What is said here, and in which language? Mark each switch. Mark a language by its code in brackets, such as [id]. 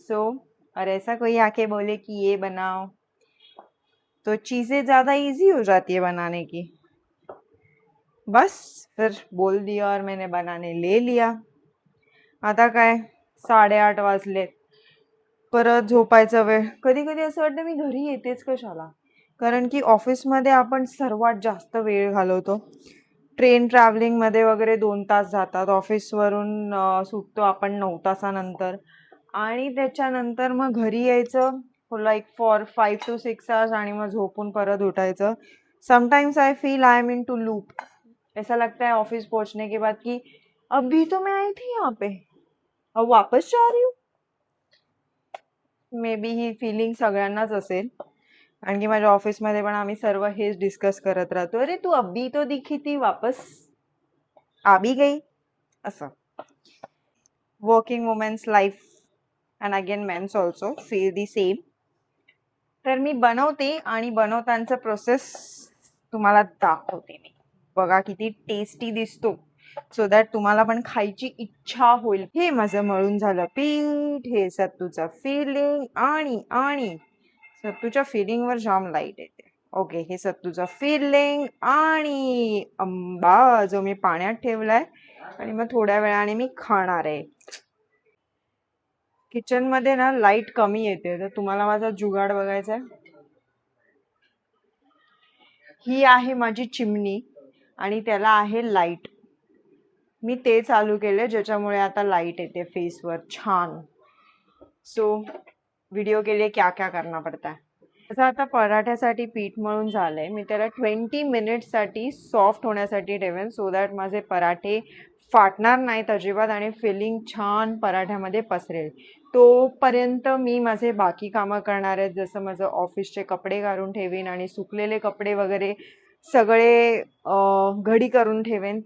[hi] सो और ऐसा कोई आके बोले कि ये बनाओ, तो चीज़ें ज़्यादा इजी हो जाती है बनाने की. बस फिर बोल दिया और मैंने बनाने ले लिया. [mr] आता काय 8:30 वाजलेत, परत झोपायचा वेळ. कधी कधी असं वाटतं मी घरी येतेच कशाला, कारण की ऑफिसमध्ये आपण सर्वात जास्त वेळ घालवतो. ट्रेन ट्रॅव्हलिंगमध्ये वगैरे 2 तास जातात. ऑफिसवरून सुटतो आपण 9 तासानंतर, आणि त्याच्यानंतर मग घरी यायचं, [en] like for 5 to 6 hours [mr] आणि मग झोपून परत उठायचं. [en] Sometimes I feel I am in to loop. [hi] ऐसा लगता है ऑफिस पहुंचने के बाद कि अभी तो मैं आई थी यहाँ पे, अब वापस जा रही हूँ. [en] maybe [mr] ही फिलिंग सगळ्यांनाच असेल. आणखी माझ्या ऑफिसमध्ये पण आम्ही सर्व हेच डिस्कस करत राहतो, अरे तू [hi] अभी तो दिखी थी वापस आ भी गई [mr] असं. [en] Working women's life and again men's also feel the same. [mr] तर मी बनवते आणि बनवतानाचा प्रोसेस तुम्हाला दाखवते मी. बघा किती टेस्टी दिसतो, [en] so that [mr] तुम्हाला पण खायची इच्छा होईल. हे माझं मळून झालं पीठ, हे सत्तूचं फिलिंग आणि आणि सत्तूच्या फिलिंगवर जाम लाईट येते. ओके, हे सत्तूचं फिलिंग आणि आंबा जो मी पाण्यात ठेवलाय आणि मग थोड्या वेळाने मी खाणार आहे. किचन मध्ये ना लाईट कमी येते, तर तुम्हाला माझा जुगाड बघायचा आहे. ही आहे माझी चिमणी आणि त्याला आहे लाईट. मी ते चालू केले ज्याच्यामुळे आता लाईट येते फेसवर छान. [hi] सो व्हिडिओ के लिए क्या क्या करना पड़ता है. [mr] असं आता पराठ्यासाठी पीठ मळून झालंय. मी त्याला 20 मिनिट्ससाठी सॉफ्ट होण्यासाठी ठेवेन, [en] so that [mr] माझे पराठे फाटणार नाहीत अजिबात आणि फिलिंग छान पराठ्यामध्ये पसरेल. तोपर्यंत मी माझे बाकी कामं करणार आहेत, जसं माझं ऑफिसचे कपडे काढून ठेवीन आणि सुकलेले कपडे वगैरे सगळे घडी करून ठेवेन.